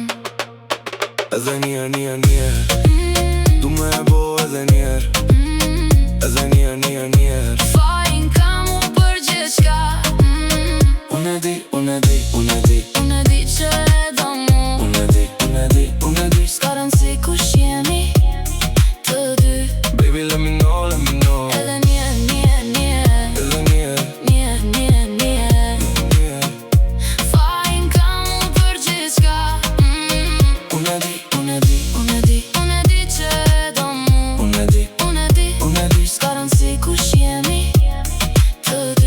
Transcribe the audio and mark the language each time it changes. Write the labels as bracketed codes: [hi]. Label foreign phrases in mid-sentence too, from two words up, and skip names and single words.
[sq] Edhe njerë du me e bo edhe njerë. Edhe njerë Fajin ka mu për gjithë qka. Unë e di që e do mu. Unë e di S'ka rëndësi kush jemi të dy. [en] Baby let me know [sq] Edhe njerë Fajin ka mu për gjithë qka. Unë e di Unë e di që e do mu. Unë e di S'ka rëndësi kush jemi të dy.